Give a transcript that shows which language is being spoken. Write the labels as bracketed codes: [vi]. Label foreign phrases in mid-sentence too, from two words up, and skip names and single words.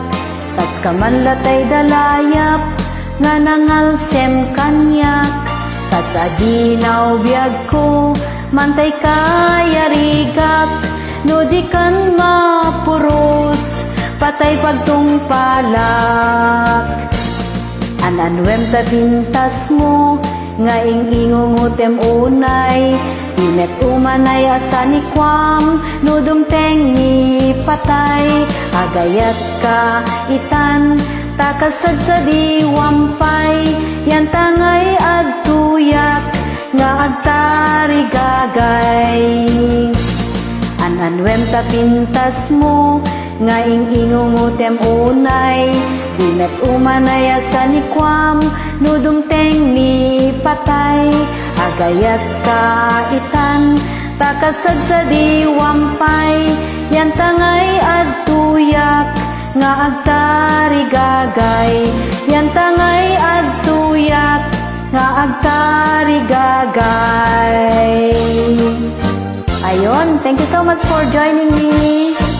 [ilo] kas ka man latay dalayap, nga nangalsem kanyak, kas aginaw biyag ko, mantay ka yarigak, no di kan mapuros, patay pagtungpalak. Ananwem ta pintas mo, nga ingungutem unay, Timet umanay asani kwam, nudumteng ni patay, agayat ka itan, takasad sa diwampay, yan tangay agtuyak, nga agtari gagay. Ananwem ta pintas mo, nga ingungutem unay, Timet umanay asani kwam, nudumteng ni patay, agayat ka itan, takasad sa diwampay, yan tangay adtuyak, nga agtari gagay, yan tangay adtuyak, nga agtari gagay. Ayon, [en] thank you so much for joining me.